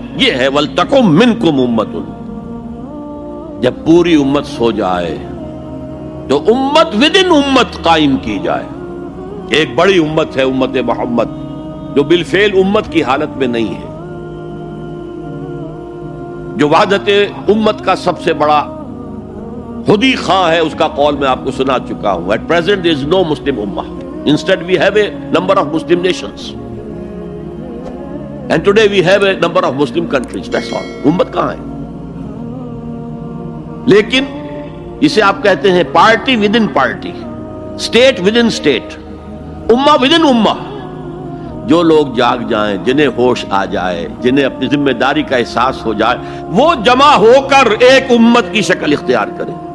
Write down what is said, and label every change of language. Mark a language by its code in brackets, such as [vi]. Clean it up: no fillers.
[ur] یہ ہے [ar] وَلْتَكُمْ مِنْكُمْ أُمَّةٌ. [ur] جب پوری امت سو جائے تو امت ودن امت قائم کی جائے. ایک بڑی امت ہے امت محمد، جو بالفعل امت کی حالت میں نہیں ہے، جو وحدت امت کا سب سے بڑا خودی خواہ ہے. اس کا قول میں آپ کو سنا چکا ہوں. [en] At present there is no Muslim ummah. Instead we have a number of Muslim nations. And today we have a number of Muslim countries. That's all. [ur] امت کہاں ہے؟ لیکن اسے آپ کہتے ہیں [en] Party with in party, state with in state, امہ with in امہ. [ur] جو لوگ جاگ جائیں، جنہیں ہوش آ جائے، جنہیں اپنی ذمہ داری کا احساس ہو جائے، وہ جمع ہو کر ایک امت کی شکل اختیار کریں.